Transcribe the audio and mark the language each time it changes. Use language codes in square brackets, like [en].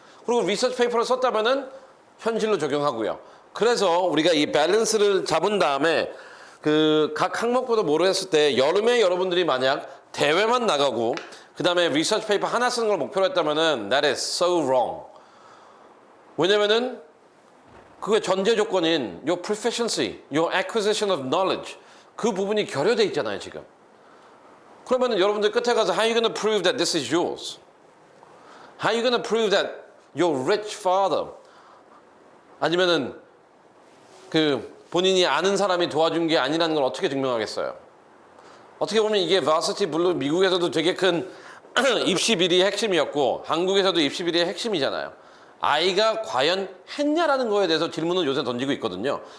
[ko] 그리고 리서치 페이퍼를 썼다면은 현실로 적용하고요. 그래서 우리가 이 밸런스를 잡은 다음에 그 각 항목부터 모르겠을 때 여름에 여러분들이 만약 대회만 나가고 그 다음에 리서치 페이퍼 하나 쓰는 걸 목표로 했다면은 [en] that is so wrong. [ko] 왜냐면은 그게 전제 조건인 [en] your proficiency, your acquisition of knowledge, [ko] 그 부분이 결여돼 있잖아요 지금. 그러면은 여러분들 끝에 가서 [en] how are you going to prove that this is yours? How are you going to prove that your rich father? [ko] 아니면은 그 본인이 아는 사람이 도와준 게 아니라는 걸 어떻게 증명하겠어요? 어떻게 보면 이게 varsity blue 미국에서도 되게 큰 입시 비리의 핵심이었고 한국에서도 입시 비리의 핵심이잖아요. 아이가 과연 했냐라는 거에 대해서 질문을 요새 던지고 있거든요.